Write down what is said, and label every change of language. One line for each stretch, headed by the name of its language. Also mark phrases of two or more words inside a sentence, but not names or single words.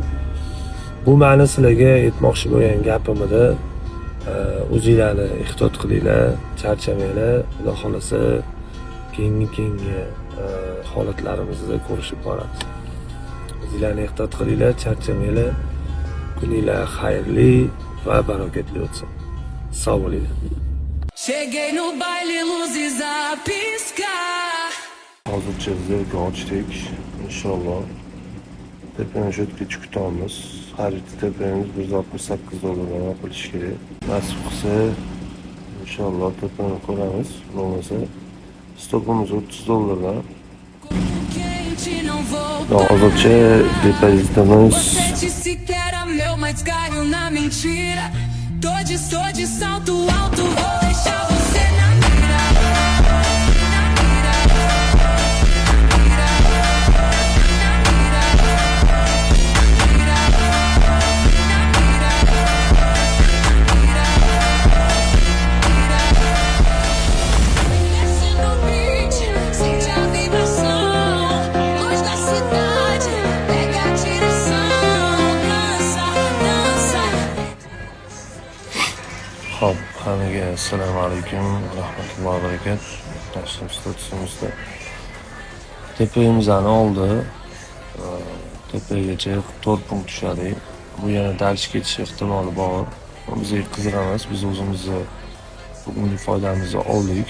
Uzbek: Bu ma'ni sizlarga aytmoqchi bo'lgan gapimda o'zinglarni ehtiyot qilinglar, charchamanglar. Xudo xolasa keyingi holatlarimizda ko'rishib boramiz. O'zinglarni ehtiyot qilinglar, charchamanglar. Kuninglar xayrli va barokatli o'tsin. Sog' bo'linglar.
Portuguese: Cheguei no baile, luzes a piscar.
Uzbek: Hozircha bizga ochdik, inshaalloh. Tepani shu yerga chiqamiz. Xarid tepamiz $168 qilish kerak. Nasib qilsa, inshaalloh tepani ko'ramiz. Bo'lmasa, stopimiz $30.
Portuguese: Quente, não vou
Uzbek: Hozircha depozitimiz
Portuguese: compete sequer era meu, mas caio na mentira. Tô de salto alto, vou deixar você na mira. Na mira. Mira. Mira. Desce no beat, sente a vibração. Luz da cidade, pega a direção. Dança, dança.
Uzbek: Xo'p, hammaga assalomu alaykum,
Arabic: رحمة الله وبركاته.
Uzbek: Yaxshimisiz? Tepamizni oldi. Tepagacha 4 punkt tushadi. Bu yana darsh ketish ehtimoli bor. Bizga qiziq emas, biz o'zimizni bugungi foydamizni oldik.